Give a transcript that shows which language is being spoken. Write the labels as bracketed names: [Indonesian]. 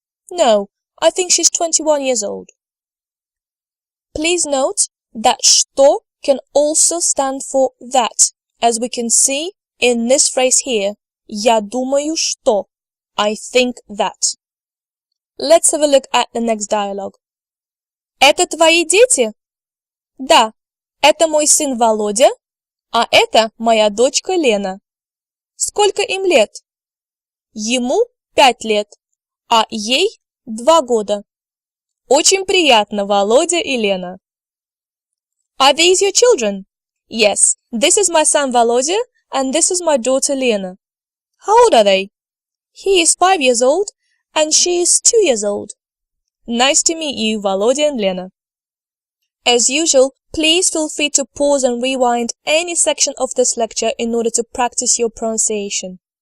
[English] No, I think she's 21 years old. Please note that что can also stand for that, as we can see in this phrase here. [Russian] Я думаю, что. [English] I think that. Let's have a look at the next dialogue. [Russian] Это твои дети? Да, это мой сын Володя, а это моя дочка Лена. Сколько им лет? Ему 5 лет, а ей 2 года. Очень приятно, Володя и Лена. [English] Are these your children? Yes, this is my son Volodya and this is my daughter Lena. How old are they? He is 5 years old and she is 2 years old. Nice to meet you, Volodya and Lena. As usual, please feel free to pause and rewind any section of this lecture in order to practice your pronunciation.